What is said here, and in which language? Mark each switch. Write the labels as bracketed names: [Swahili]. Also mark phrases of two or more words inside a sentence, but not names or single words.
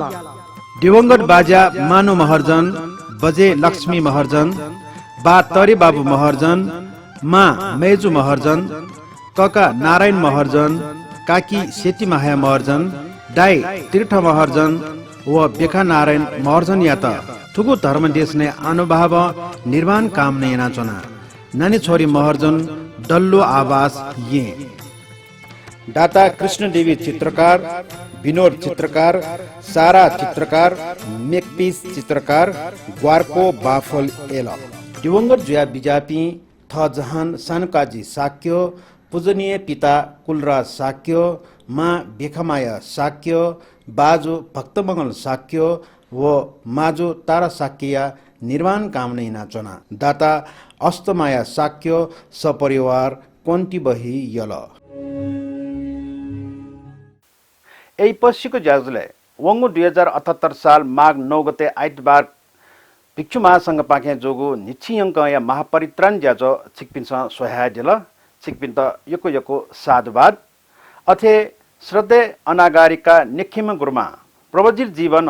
[Newari] दिवंगत बाजा मानु महर्जन बजे लक्ष्मी महर्जन बा तरी बाबु महर्जन मा मेजु महर्जन कका नारायण महर्जन काकी सेती माया महर्जन दाई तीर्थ महर्जन व बेखा नारायण महर्जन या त थुगु धर्मदेश ने अनुभाव निर्माण काम ने नाचना नानी छोरी महर्जन डल्लो आवास ये दाता कृष्ण देवी चित्रकार विनोद चित्रकार सारा चित्रकार मेकपीस चित्रकार ग्वारको बाफल एल दिवंगत जुया बिजापी थ जहान सानकाजी साक्य पूजनीय पिता कुलराज साक्य मा बेखमाया साक्य बाजु भक्तमंगल साक्य व माजु तारा साक्य निर्वाण कामना नाचना दाता अस्तमाया साक्य सपरिवार कोन्टी बही यल यही पछिको ज्याजुले वंगु 2078 साल माघ 9 गते आइतबार भिक्षु महासंघ पाखे जोगु निच्छियंक या महापरित्राण ज्याजो छिकपिन्छ सोहा दिल छिकपिन्त यको साधुवाद अथे श्रद्धेय अनागारिका निखिम गुरुमा प्रवजित जीवन